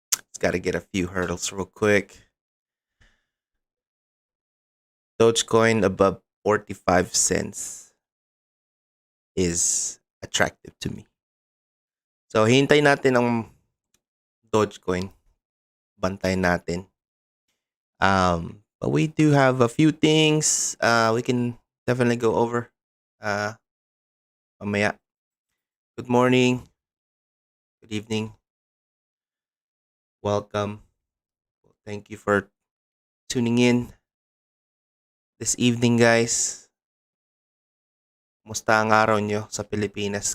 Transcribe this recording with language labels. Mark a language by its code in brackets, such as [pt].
[en] It's got to get a few hurdles real quick. Dogecoin above 45 cents is attractive to me. [tl] So, hintay natin ang Dogecoin. Bantayan natin. [en] But we do have a few things we can definitely go over uh, [tl] mamaya. [en] Good morning. Good evening. Welcome. Thank you for tuning in this evening, guys. [tl] Kumusta ang araw nyo sa Pilipinas?